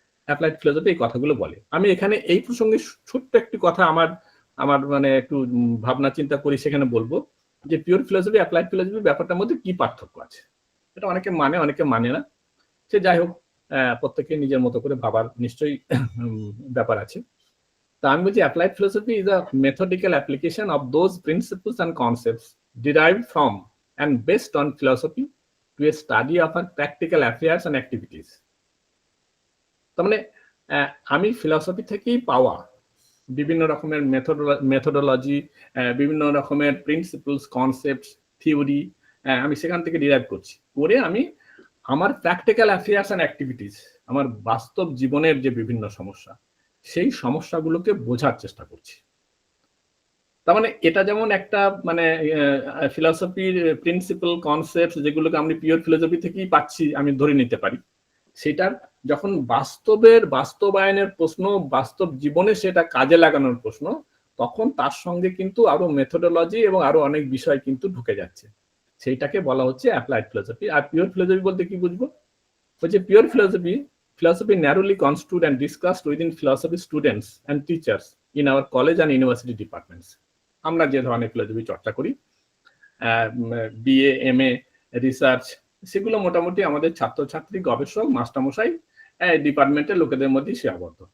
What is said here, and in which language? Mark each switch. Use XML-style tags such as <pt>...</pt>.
<bn>Applied philosophy এই কথাগুলো বলে। আমি এখানে এই প্রসঙ্গে ছোট্ট একটি কথা আমার মানে একটু ভাবনা চিন্তা করি, সেখানে বলবো যে পিওর ফিলসফি অ্যাপ্লাইড ফিলসফি ব্যাপারটার মধ্যে কি পার্থক্য আছে। এটা অনেকে মানে, অনেকে মানে না, সে যাই হোক, প্রত্যেকে নিজের মতো করে ভাবার নিশ্চয়ই ব্যাপার আছে। তা আমি বলছি</bn> <en>Applied philosophy is a methodical application of those principles and concepts derived from and based on philosophy to a study of our practical affairs and activities.</en> <bn>তার মানে আমি ফিলসফি থেকেই পাওয়া বিভিন্ন রকমের মেথডোলজি, বিভিন্ন রকমের প্রিন্সিপলস, কনসেপ্টস, থিওরি আমি সেখান থেকে ডিরাইভ করছি, করে আমি আমার প্র্যাকটিক্যাল অ্যাফেয়ার্স অ্যান্ড অ্যাক্টিভিটিস, আমার বাস্তব জীবনের যে বিভিন্ন সমস্যা, সেই সমস্যাগুলোকে বোঝার চেষ্টা করছি। তার মানে এটা যেমন একটা মানে ফিলসফির প্রিন্সিপাল কনসেপ্ট যেগুলোকে আমি পিওর ফিলসফি থেকেই পাচ্ছি আমি ধরে নিতে পারি, সেটার যখন বাস্তবায়নের প্রশ্ন, বাস্তব জীবনে সেটা কাজে লাগানোর প্রশ্ন, তখন তার সঙ্গে কিন্তু আরো মেথডোলজি এবং আরো অনেক বিষয় কিন্তু ঢুকে যাচ্ছে। সেইটাকে বলা হচ্ছে অ্যাপ্লাইড ফিলসফি। আর পিওর ফিলসফি বলতে কি বুঝবো? বলছে</bn> <en>Pure philosophy narrowly construed and discussed within philosophy students and teachers in our college and university departments.</en> <bn>আমরা যে ধরনের ফিলসফি চর্চা করি, বিএ, এমএ, রিসার্চ, সেগুলো মোটামুটি আমাদের ছাত্রছাত্রী, গবেষক, মাস্টারমশাই ডিপার্টমেন্টের লোকেদের মধ্যেই সীমাবদ্ধ।</bn>